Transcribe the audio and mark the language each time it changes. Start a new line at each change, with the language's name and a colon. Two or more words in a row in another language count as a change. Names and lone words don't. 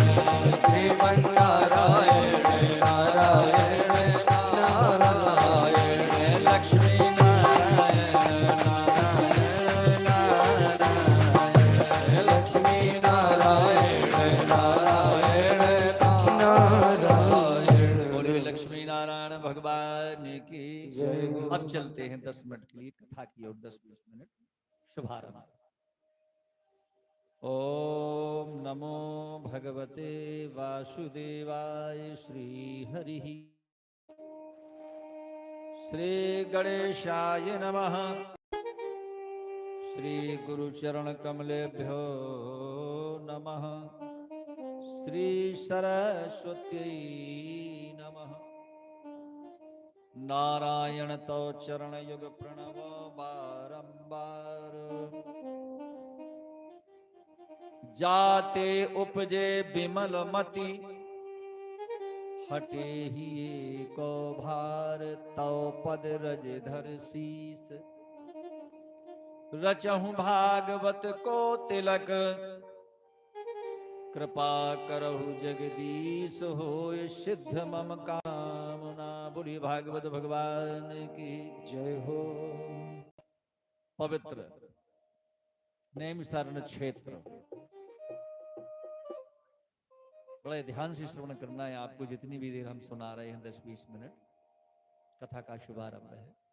Hindi: श्रीमन नारायण नारायण नारायण, लक्ष्मी नारायण नारायण नारायण, लक्ष्मी नारायण नारायण नारायण। बोलिए लक्ष्मी नारायण भगवान की जय हो। अब चलते हैं 10 मिनट के लिए कथा की और 10-20 मिनट शुभारंभ।
Sanskrit: ओम नमो भगवते वासुदेवाय श्री हरि श्री गणेशाय नमः, श्री गुरुचरण कमलेभ्यो नमः, श्री सरस्वत्यै नमः।
Hindi: नारायण तो चरण युग प्रणव बारंबार, जाते उपजे बिमल मति, हटे ही को भार, तव पद रज धर शीस, रचहु भागवत को तिलक, कृपा करहु जगदीश होय सिद्ध मम कामना। बोलिए भागवत भगवान की जय हो। पवित्र नैमिषारण्य क्षेत्र, बड़े ध्यान से श्रवण करना है आपको। जितनी भी देर हम सुना रहे हैं 10-20 मिनट कथा का शुभारंभ है।